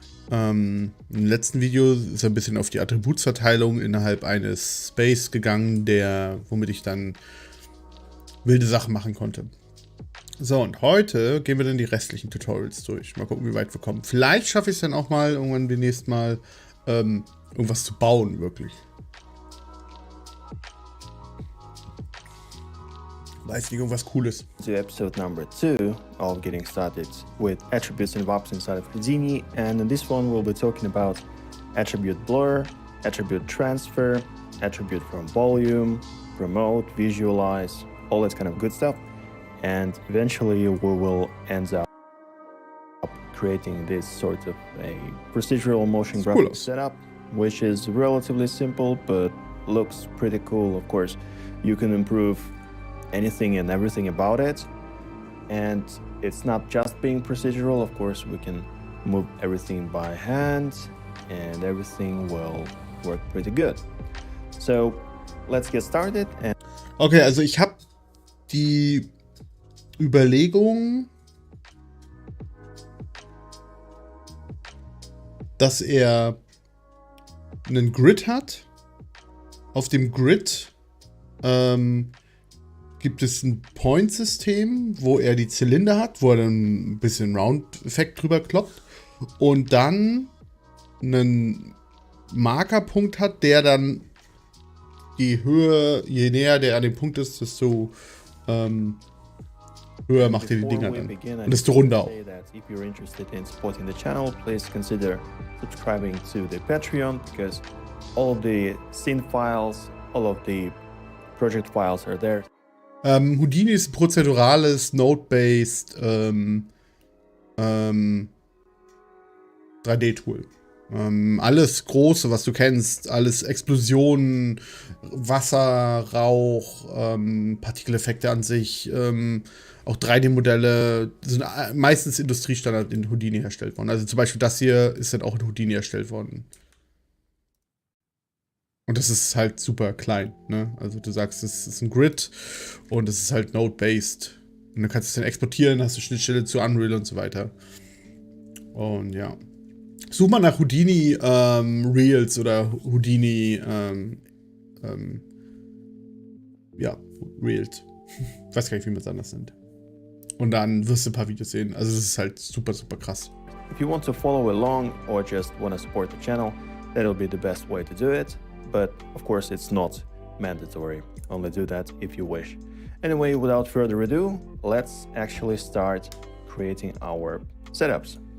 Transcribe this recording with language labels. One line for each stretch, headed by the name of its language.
German: Im letzten Video ist er ein bisschen auf die Attributsverteilung innerhalb eines Space gegangen, womit ich dann wilde Sachen machen konnte. So, und heute gehen wir dann die restlichen Tutorials durch. Mal gucken, wie weit wir kommen. Vielleicht schaffe ich es dann auch mal, irgendwann demnächst mal, irgendwas zu bauen, wirklich. Weiß nicht, irgendwas Cooles.
English: To episode number 2 of getting started with attributes and VOPs inside of Houdini, and in this one we'll be talking about attribute blur, attribute transfer, attribute from volume, promote, visualize, all that kind of good stuff, and eventually we will end up creating this sort of a procedural motion graphic setup, which is relatively simple but looks pretty cool. Of course, you can improve anything and everything about it, and it's not just being procedural. Of course, we can move everything by hand and everything will work pretty good. So let's get started.
German: Okay, also ich habe die Überlegung, dass er einen Grid hat. Auf dem Grid gibt es ein Point-System, wo er die Zylinder hat, wo er dann ein bisschen Round-Effekt drüber kloppt und dann einen Markerpunkt hat, der dann die Höhe, je näher der an dem Punkt ist, desto höher macht er die Dinger dann. Und desto runder auch.
English: If you're interested in supporting the channel, please consider subscribing to the Patreon, because all of the scene files, all of the project files are there.
German: Houdini ist ein prozedurales, Node-based 3D-Tool. Alles Große, was du kennst, alles Explosionen, Wasser, Rauch, Partikeleffekte an sich, auch 3D-Modelle sind meistens Industriestandard in Houdini erstellt worden. Also zum Beispiel das hier ist dann auch in Houdini erstellt worden. Und das ist halt super klein, ne? Also du sagst, es ist ein Grid und es ist halt Node-based. Und dann kannst du es dann exportieren, hast du Schnittstelle zu Unreal und so weiter. Und ja. Such mal nach Houdini Reels oder Houdini ja, Reels. Ich weiß gar nicht, wie man es anders nennt. Und dann wirst du ein paar Videos sehen. Also das ist halt super, super krass.
English: If you want to follow along or just want to support the channel, that'll be the best way to do it. But of course it's not mandatory. Only do that if you wish. Anyway, without further ado, let's actually start creating our setups.